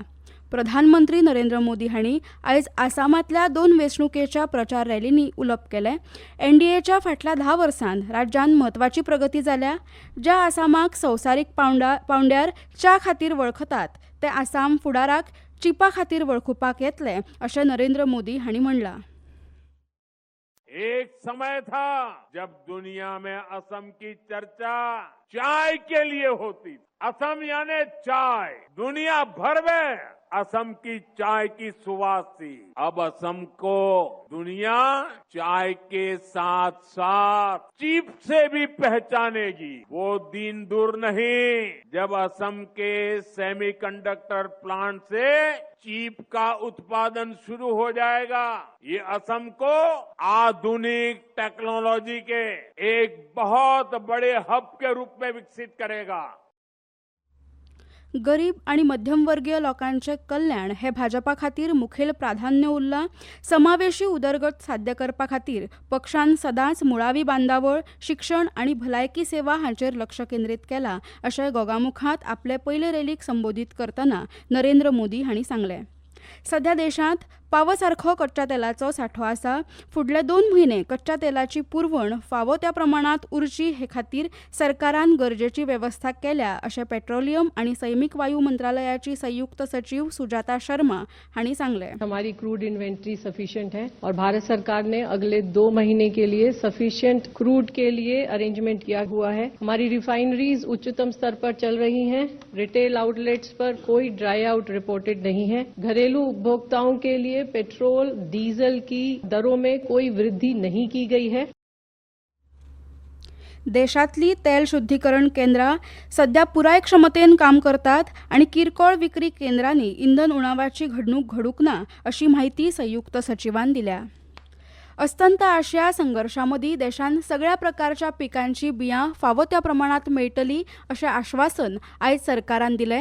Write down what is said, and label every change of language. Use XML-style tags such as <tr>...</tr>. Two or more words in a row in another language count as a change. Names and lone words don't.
<kok>प्रधानमंत्री नरेंद्र मोदी हांणी आयज आसामांतल्या 2 वेंचणुकेच्या प्रचार रॅलींनी उलोवप केलें। एनडीएच्या फाटल्या 10 वर्सांत राज्यांत म्हत्वाची प्रगती जाल्या। ज्या आसामाक संवसारीक पांवड्यार च्या खातीर वळखतात ते आसाम फुडाराक चिपा खातीर वळखुपाक येतले अशें नरेंद्र मोदी हांणी म्हणलां।</kok> <hi>एक समय था जब दुनिया में असम की चर्चा चाय के लिए होती। असम यानी चाय, दुनिया भर में असम की चाय की सुवास थी। अब असम को दुनिया चाय के साथ साथ चीप से भी पहचानेगी। वो दिन दूर नहीं जब असम के</hi> <en>semiconductor plant</en> <hi>से चीप का उत्पादन शुरू हो जाएगा। ये असम को आधुनिक टेक्नोलॉजी के एक बहुत बड़े हब के रूप में विकसित करेगा।</hi> <kok>गरीब आणि मध्यमवर्गीय लोकांचे कल्याण हे भाजपा खातीर मुखेल प्राधान्य उरलां। समावेशी उदरगत साध्य करपा खातीर पक्षान सदांच मुळावी बांदावळ, शिक्षण आणि भलायकी सेवा हांचेर लक्ष केंद्रीत केलां अशें गोगामुखांत आपले पयले रॅलीक संबोधीत करतना नरेंद्र मोदी हांणी सांगलें। सध्या देशांत पावसारखो कच्च्या तेलाचो सांठो आसा। फुडले 2 म्हयने कच्च्या तेलाची पुरवण फावो त्या प्रमाणात उरची हे खातीर सरकारान गरजेची वेवस्था केल्या अशें पेट्रोलियम आणि सैमीक वायू मंत्रालयाची संयुक्त सचिव सुजाता शर्मा हांणी सांगलें।</kok> <hi>हमारी</hi> <en>crude inventory sufficient</en> <hi>है और भारत सरकार ने अगले 2 महीने के लिए</hi> <en>sufficient crude</en> <hi>के लिए अरेंजमेंट किया हुआ है। हमारी रिफाइनरीज उच्चतम स्तर पर चल रही हैं।</hi> <en>retail outlets</en> <hi>पर कोई</hi> <en>dry out reported</en> <hi>नहीं है। घरेलू उपभोक्ताओं के लिए पेट्रोल डीजल की दरों में कोई वृद्धि नहीं की गई है।</hi> <kok>देशातली तेल शुद्धीकरण केंद्रां सध्या पुराय क्षमतेन काम करतात आणि किरकोळ विक्री केंद्रांनी इंधन उणावाची घडणूक घडूंक ना अशी माहिती संयुक्त सचिवान दिल्या। अस्तंत आशिया संघर्षामदी देशान सगळ्या प्रकारच्या पिकांची बियां फावो त्या प्रमाणात मेळटली अशें आश्वासन आयज सरकारान दिलें।</kok>